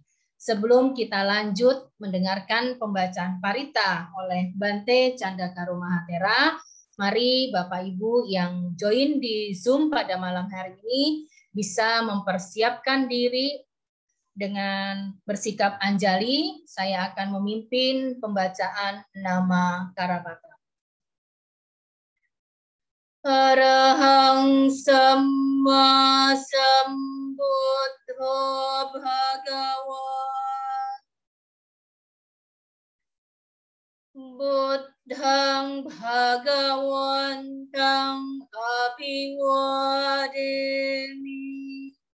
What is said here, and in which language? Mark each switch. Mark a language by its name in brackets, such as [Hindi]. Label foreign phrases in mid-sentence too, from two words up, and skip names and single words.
[Indonesian] Sebelum kita lanjut mendengarkan pembacaan parita oleh Bante Candaka Mahatera, mari Bapak Ibu yang join di Zoom pada malam hari ini bisa mempersiapkan diri dengan bersikap anjali. Saya akan memimpin pembacaan nama Karapatra. [Pali] Arahang Samma Sambuddho Bhagava Buddhang Bhagawantang Abhiwademi